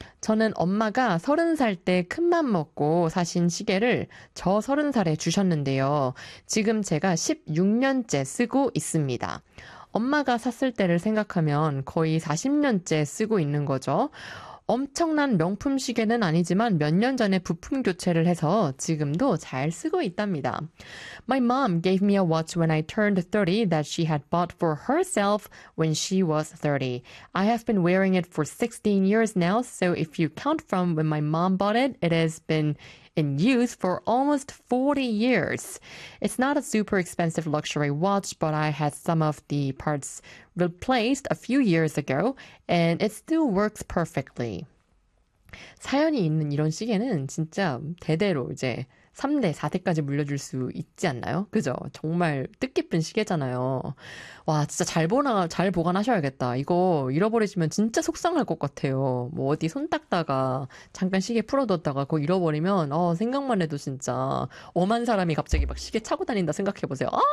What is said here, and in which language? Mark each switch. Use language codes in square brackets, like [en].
[ko] 저는 엄마가 서른 살때 큰맘 먹고 사신 시계를 저 서른 살에 주셨는데요. 지금 제가 16년째 쓰고 있습니다. 엄마가 샀을 때를 생각하면 거의 40년째 쓰고 있는 거죠. 엄청난 명품 시계는 아니지만 몇년 전에 부품 교체를 해서 지금도 잘 쓰고 있답니다. [en] My mom gave me a watch when I turned 30 that she had bought for herself when she was 30. I have been wearing it for 16 years now, so if you count from when my mom bought it, it has been in use for almost 40 years. It's not a super expensive luxury watch, but I had some of the parts replaced a few years ago, and it still works perfectly. [ko] 사연이 있는 이런 시계는 진짜 대대로 이제 3대, 4대까지 물려줄 수 있지 않나요? 그죠? 정말 뜻깊은 시계잖아요. 와, 진짜 잘 보관하셔야겠다. 이거 잃어버리시면 진짜 속상할 것 같아요. 뭐 어디 손 닦다가 잠깐 시계 풀어뒀다가 그거 잃어버리면, 생각만 해도 진짜 엄한 사람이 갑자기 막 시계 차고 다닌다 생각해보세요.